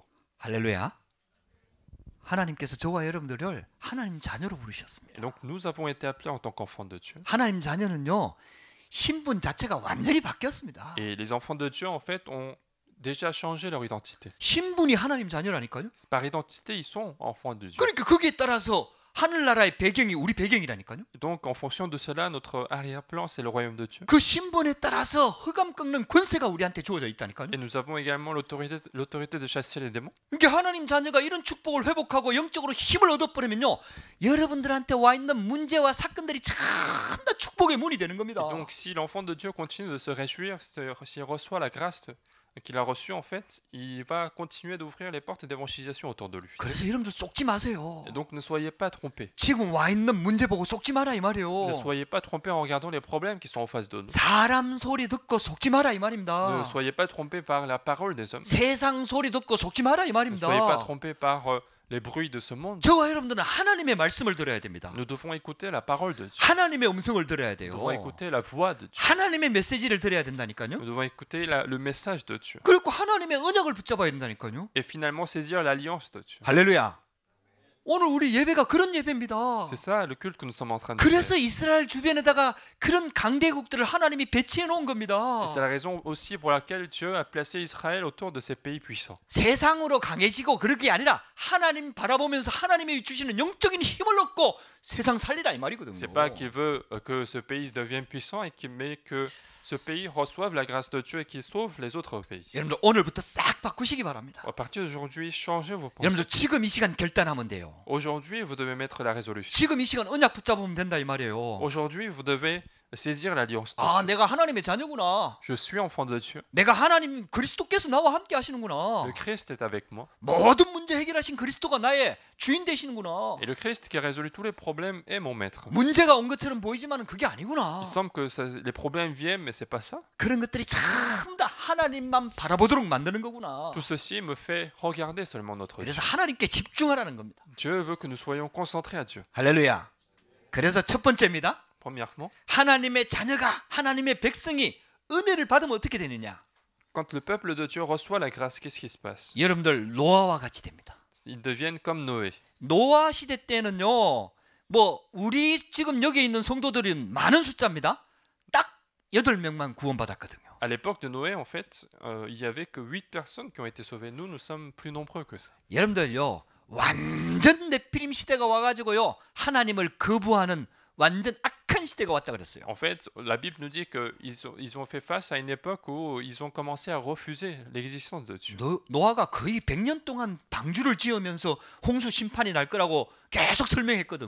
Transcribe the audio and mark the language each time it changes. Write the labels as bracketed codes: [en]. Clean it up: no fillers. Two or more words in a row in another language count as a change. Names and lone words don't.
[ko] 할렐루야. 하나님께서 저와 여러분들을 하나님 자녀로 [fr] Et [ko] 부르셨습니다. [fr] donc nous avons été appelés en tant qu'enfants de Dieu. [ko] 하나님 자녀는요. 신분 자체가 완전히 바뀌었습니다. [fr] Et les enfants de Dieu, en fait, ont déjà changé leur identité. [ko] 신분이 하나님 자녀라니까요. [fr] Par identité, ils sont enfants de Dieu. [ko] 그러니까 거기에 따라서 하늘나라의 배경이 우리 배경이라니까요. [fr] Donc, en fonction de cela, notre arrière-plan, c'est le royaume de Dieu. [ko] 그 신분에 따라서 흑암 꺾는 권세가 우리한테 주어져 있다니까요. [fr] Et nous avons également l'autorité de chasser les démons. [ko] 그러니까 하나님 자녀가 이런 축복을 회복하고 영적으로 힘을 얻어버리면요. 여러분들한테 와 있는 문제와 사건들이 참나 축복의 문이 되는 겁니다. [fr] Et donc, si l'enfant de Dieu continue de se réjouir, s'il reçoit la grâce qu'il a reçue, en fait, il va continuer d'ouvrir les portes d'évangélisation autour de lui. [ko] 그래서 여러분들 속지 마세요. [fr] Et donc, ne soyez pas trompés. [ko] 지금 와 있는 문제 보고 속지 마라 이 [fr] Ne [ko] 말이에요. [fr] soyez pas trompés en regardant les problèmes qui sont en face de nous. [ko] 사람 소리 듣고 속지 마라 이 [fr] Ne [ko] 말입니다. [fr] soyez pas trompés par la parole des hommes. [ko] 세상 소리 듣고 속지 마라 이 [fr] Ne soyez pas [ko] 말입니다. [fr] trompés par les bruits de ce monde. [ko] 저와 여러분들은 하나님의 말씀을 들어야 됩니다. [fr] Nous devons écouter la parole de Dieu. [ko] 하나님의 음성을 들어야 [fr] Nous [ko] 돼요. [fr] devons écouter la voix de Dieu. [ko] 하나님의 메시지를 들어야 된다니까요. [fr] Nous devons écouter le message de Dieu. [ko] 그리고 하나님의 언약을 붙잡아야 된다니까요. [fr] Et finalement saisir l'alliance de Dieu. [ko] 할렐루야. 오늘 우리 예배가 그런 예배입니다. [fr] C'est ça le culte que nous sommes en train de faire. [ko] 그래서 이스라엘 주변에다가 그런 강대국들을 하나님이 배치해 놓은 겁니다. [fr] Et c'est la raison aussi pour laquelle Dieu a placé Israël autour de ces pays puissants. [ko] 세상으로 강해지고 그럴 게 아니라 하나님 바라보면서 하나님이 주시는 영적인 힘을 얻고 세상 살리라 이 말이거든요. [fr] C'est pas qu'il veut que ce pays devienne puissant, mais que ce pays reçoive la grâce de Dieu et qu'il sauve les autres pays. [ko] 여러분들 오늘부터 싹 바꾸시기 바랍니다. [fr] À partir d'aujourd'hui, changez vos pensées. [ko] 여러분들 지금 이 시간 결단하면 돼요. [fr] Aujourd'hui, vous devez mettre la résolution. [ko] 지금 이 시간 언약 붙잡으면 된다 이 말이에요. [fr] Aujourd'hui, vous devez saisir l'alliance de [ko] 아, [fr] Dieu. [ko] 내가 하나님의 자녀구나. [fr] Je suis enfant de Dieu. [ko] 내가 하나님 그리스도께서 나와 함께 하시는구나. [fr] Le Christ est avec moi. [ko] 모든 문제 해결하신 그리스도가 나의 주인 되시는구나. [fr] Et le Christ qui a résolu tous les problèmes est mon maître. [ko] 문제가 온 것처럼 보이지만 그게 아니구나. [fr] Il semble que les problèmes viennent, mais c'est pas ça. [ko] 그런 것들이 참 다 하나님만 바라보도록 만드는 거구나. [fr] Tout ceci me fait regarder seulement notre Dieu. [ko] 그래서 하나님께 집중하라는 겁니다. [fr] Dieu veut que nous soyons concentrés à Dieu. [ko] 할렐루야. 그래서 첫 번째입니다. [fr] Premièrement, [ko] 하나님의 자녀가 하나님의 백성이 은혜를 받으면 어떻게 되느냐? [fr] quand le peuple de Dieu reçoit la grâce, qu'est-ce qui se passe? [ko] 여러분들 노아와 같이 됩니다. [fr] Ils deviennent comme Noé. [ko] 노아 시대 때는요. 뭐 우리 지금 여기 있는 성도들은 많은 숫자입니다. 딱 8명만 구원받았거든요. [fr] À l'époque de Noé, en fait, il y avait que 8 personnes qui ont été sauvées. Nous sommes plus nombreux que ça. [ko] 여러분들요. 완전 네피림 시대가 와가지고요. 하나님을 거부하는 완전 악한 시대가 왔다 그랬어요. [fr] En fait, la Bible nous dit qu'ils ont fait face à une époque où ils ont commencé à refuser l'existence de Dieu. [ko] 노아가 거의 100년 동안 방주를 지으면서 홍수 심판이 날 거라고 계속 설명했거든요.